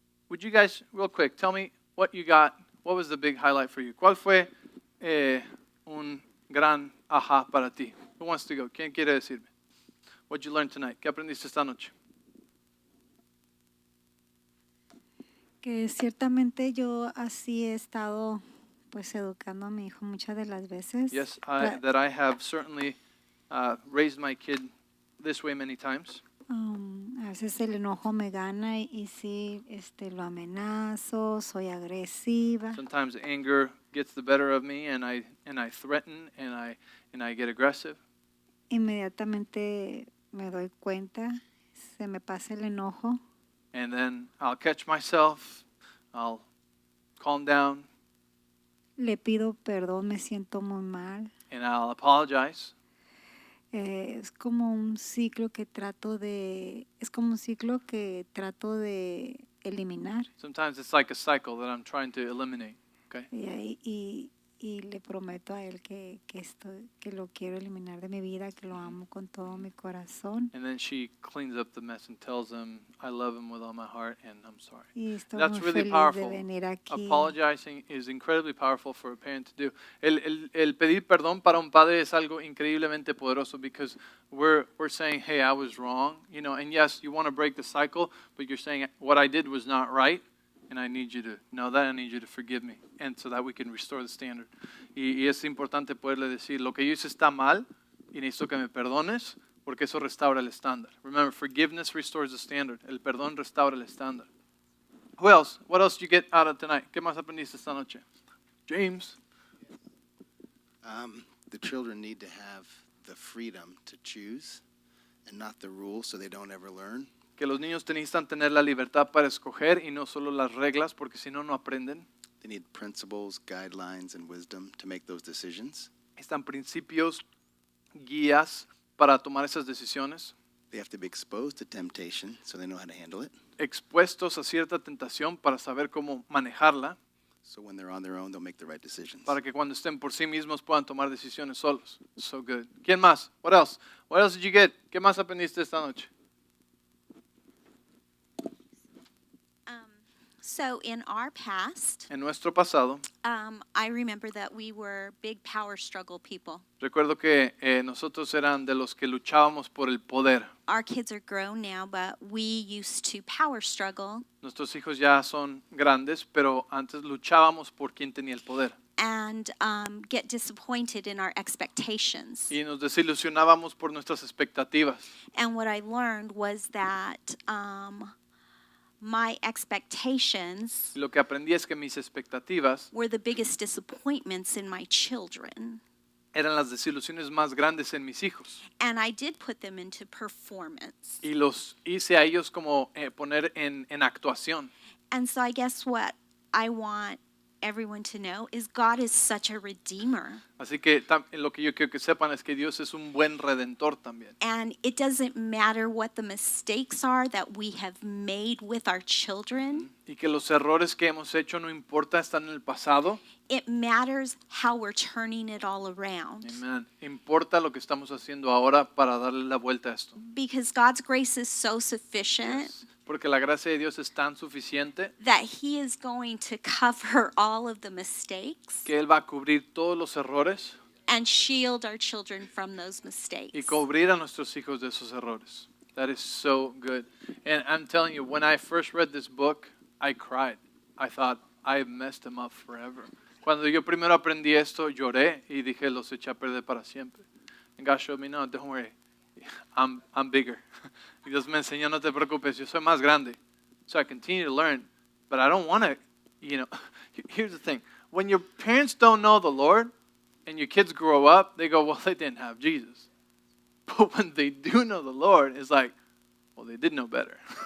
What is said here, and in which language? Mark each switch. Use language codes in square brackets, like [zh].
[en] Would you guys, real quick, tell me what you got, what was the big highlight for you? [es] ¿Cuál fue un gran aha para ti? [en] Who wants to go? [es] ¿Quién quiere decirme? [en] What did you learn tonight? [es] ¿Qué aprendiste esta noche? Que ciertamente yo así he estado pues educando a mi hijo muchas de las veces. [en] Yes, that I have certainly raised my kid this way many times. [es] A veces el enojo me gana y sí, lo amenazo, soy agresiva. [en] Sometimes anger gets the better of me, and I threaten, and I get aggressive. [es] Inmediatamente me doy cuenta, se me pasa el enojo. [en] And then I'll catch myself, I'll calm down. [es] Le pido perdón, me siento muy mal. [en] And I'll apologize. [es] Es como un ciclo que trato de eliminar. [en] Sometimes it's like a cycle that I'm trying to eliminate. Okay. [es] Y le prometo a él que lo quiero eliminar de mi vida, que lo amo con todo mi corazón. [en] And then she cleans up the mess and tells him, I love him with all my heart and I'm sorry. [es] Y estoy [en] That's [es] muy [en] really [es] feliz [en] powerful. [es] de venir aquí. [en] Apologizing is incredibly powerful for a parent to do. [es] El pedir perdón para un padre es algo increíblemente poderoso [en] because we're saying, hey, I was wrong, and yes, you want to break the cycle, but you're saying what I did was not right. And I need you to know that, I need you to forgive me, and so that we can restore the standard. [es] Y es importante poderle decir, lo que yo hice está mal, y necesito que me perdones, porque eso restaura el estándar. [en] Remember, forgiveness restores the standard. [es] El perdón restaura el estándar. [en] Who else? What else did you get out of tonight? [es] ¿Qué más aprendiste esta noche? [en] James. The children need to have the freedom to choose and not the rules so they don't ever learn. [es] Que los niños necesitan tener la libertad para escoger y no solo las reglas, porque si no, no aprenden. [en] They need principles, guidelines, and wisdom to make those decisions. [es] Están principios, guías para tomar esas decisiones. [en] They have to be exposed to temptation so they know how to handle it. [es] Expuestos a cierta tentación para saber cómo manejarla. [en] So when they're on their own, they'll make the right decisions. [es] Para que cuando estén por sí mismos puedan tomar decisiones solos. [en] So good. [es] ¿Quién más? [en] What else? What else did you get? [es] ¿Qué más aprendiste esta noche? [en] So in our past, [es] En nuestro pasado, [en] I remember that we were big power struggle people. [es] recuerdo que nosotros eran de los que luchábamos por el poder. [en] Our kids are grown now, but we used to power struggle [es] Nuestros hijos ya son grandes, pero antes luchábamos por quién tenía el poder. [en] and get disappointed in our expectations. [es] Y nos desilusionábamos por nuestras expectativas. [en] And what I learned was that my expectations [es] Y lo que aprendí es que mis expectativas [en] were the biggest disappointments in my children. [es] eran las desilusiones más grandes en mis hijos. [en] And I did put them into performance. [es] Y los hice a ellos como poner en actuación. [en] And so I guess what I want everyone to know is God is such a redeemer. [es] Así que lo que yo quiero que sepan es que Dios es un buen redentor también. [en] And it doesn't matter what the mistakes are that we have made with our children. [es] Y que los errores que hemos hecho no importa, están en el pasado. [en] It matters how we're turning it all around. Amen. [es] Importa lo que estamos haciendo ahora para darle la vuelta a esto. [en] Because God's grace is so sufficient [es] Porque la gracia de Dios es tan suficiente [en] that He is going to cover all of the mistakes. [es] que Él va a cubrir todos los errores. [en] and shield our children from those [es] Y [en] mistakes. [es] cubrir a nuestros hijos de esos errores. [en] That is so good. And I'm telling you, when I first read this book, I cried. I thought, I messed them up forever. [es] Cuando yo primero aprendí esto, lloré y dije, los eché a perder para siempre. [en] And God showed me, no, don't worry, I'm bigger. [es] Y Dios me enseñó, no te preocupes, yo soy más grande. [en] So I continue to learn, but I don't want to, here's the thing. When your parents don't know the Lord and your kids grow up, they go, well, they didn't have Jesus. But when they do know the Lord, it's like, well, they did know better.